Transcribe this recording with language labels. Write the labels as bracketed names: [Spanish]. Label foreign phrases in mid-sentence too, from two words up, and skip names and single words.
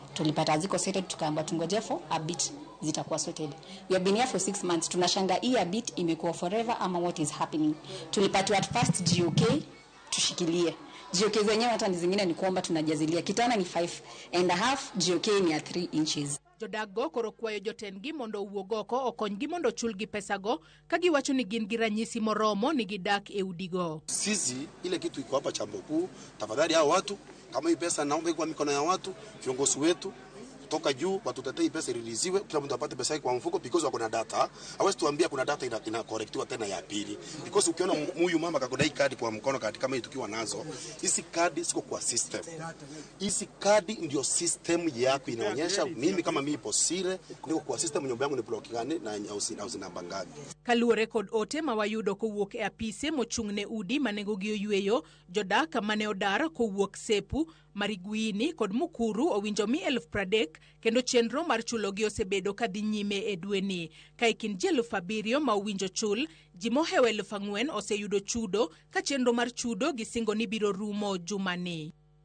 [Swahili] Tulipata ziko sorted tukaambiwa tungoje [English] for a bit [Swahili] zitakuwa sorted. [English] We have been here for 6 months. [Swahili] Tunashanga hii [English] a bit imekuwa forever ama what is happening. [Swahili] Tulipatiwa [English] at first [Swahili] GOK tushikilie. GOK zenyewe hata zingine ni kuomba tunajazilia. Kitana ni 5.5, GOK ni ya 3 inches. [Luo (Kenya and Tanzania)] Jodaggo koro kwayo jotendgi mondo uwuogoko okonygi mondo chulgi pesago ka giwacho ni gin gi ranyisi moromo ni gidak e udigo. [Swahili] Sisi ile kitu iko hapa Chambo Kuu, tafadhali hao watu kama hii pesa naomba kwa mikono ya watu, viongozi wetu kutoka juu watutetee pesa iriliziwe, kila mtu apate pesa yake kwa mfuko because wako na data. Hawezi tuambia kuna data ina correctiwa tena ya pili. Because ukiona huyu mama kakodai kadi kwa mkono kadi kama hii tukiwa nazo, hizi kadi siko kwa system. Hizi kadi ndio system yako inaonyesha mimi kama mimi posire niko kwa system, nyumba yangu ni block gani na au namba ngapi. [Luo (Kenya and Tanzania)] Kaluore kod ote mawayudo kowuok e apise mochung'ne udi manengogi oyweyo, jodak mane odar kowuok Sepu, Marigwini kod Mukuru owinjo mi 30,000 kendo chenro mar chulogi osebedo kadhi nyime e dweni. Ka ikin 7,000 ma owinjo chul, ji mohewo 4,000 oseyudo chudo ka chenro mar chudo gisingo ni biro rumo jumani.